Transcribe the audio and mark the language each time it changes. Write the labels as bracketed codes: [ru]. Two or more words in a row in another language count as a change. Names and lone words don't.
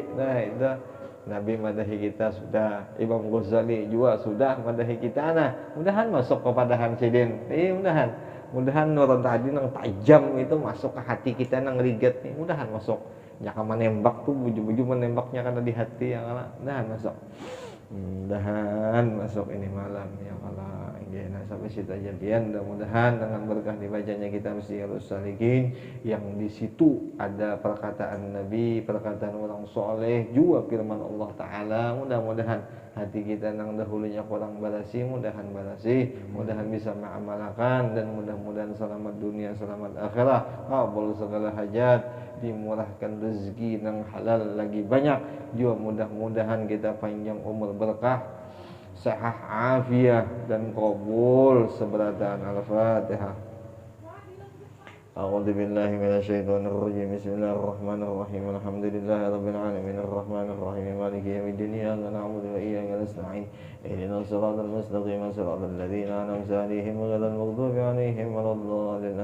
[bjn] Nah, itu Nabi madahi kita sudah, Imam Ghazali juga sudah madahi kita. Nah, mudahan masuk kepadahan sidin. Mudahan nurun tadi nang tajam itu masuk ke hati kita nang riget nih. Mudahan masuk. Nyaka menembak tuh buju-buju menembaknya karena di hati yang mudahan masuk. Mudahan masuk ini malam ya Allah. Nah, sampai situ aja biar mudah-mudahan dengan berkah dibacanya kita mesti harus salikin yang di situ ada perkataan Nabi, perkataan orang soleh, juga firman Allah Ta'ala. Mudah-mudahan hati kita nang dahulunya kurang balasi, mudahan bisa mengamalkan, dan mudah-mudahan selamat dunia, selamat akhirat, kabul segala hajat, dimurahkan rezeki nang halal lagi banyak, juga mudah-mudahan kita panjang umur berkah, sehat afiah dan qabul. Seberatan Al-Fatihah. [ar] أعوذ بالله من الشيطان الرجيم. بسم الله الرحمن الرحيم. الحمد لله رب العالمين الرحمن الرحيم مالك يوم الدين. إياك نعبد وإياك نستعين. اهدنا الصراط المستقيم صراط الذين أنعمت عليهم غير المغضوب عليهم ولا الضالين.